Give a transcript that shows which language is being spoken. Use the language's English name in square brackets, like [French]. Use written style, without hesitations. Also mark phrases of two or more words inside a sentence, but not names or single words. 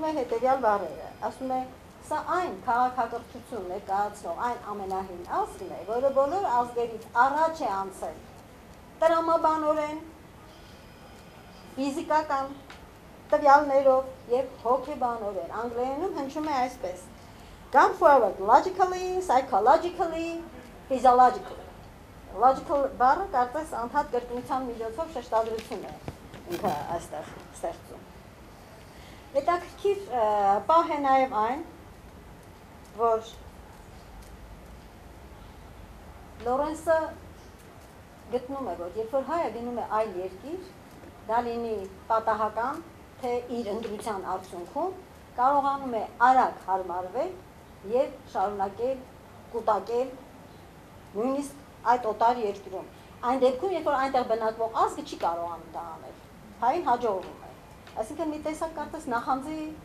[Armenian] է հետևյալ բառերը, ասում է, սա այն քաղաքակրթություն ներկայացնող այն ամենահին ազգն է, որը բոլոր ազգերից առաջ է անցել տրամաբանորեն, ֆիզիկական տվյալներով եւ հոգեբանորեն, անգլերենում հնչում է այսպես, [English] come forward logically, psychologically, physiologically։ [Armenian] Logical բառը կարծես անդադ կրկնության միջոցով շեշտադրություն է ինքը այստեղ ստեղծում։ Հետաքրքիր պահ է նաև այն, որ Լորենսը գտնում է, որ երբ որ հայը գնում է այլ երկիր, դա լինի պատահական, թե իր ընտրության արդյունքում, կարողանում է արագ հարմարվել եւ շարունակել կուտակել նույնիսկ այդ օտար երկրում։ Այն դեպքում, երբ որ այնտեղ բնակվող ազգը չի կարողանում դա անել, հային հաջողվում է։ Այսինքն մի տեսակ կարծես նախանձի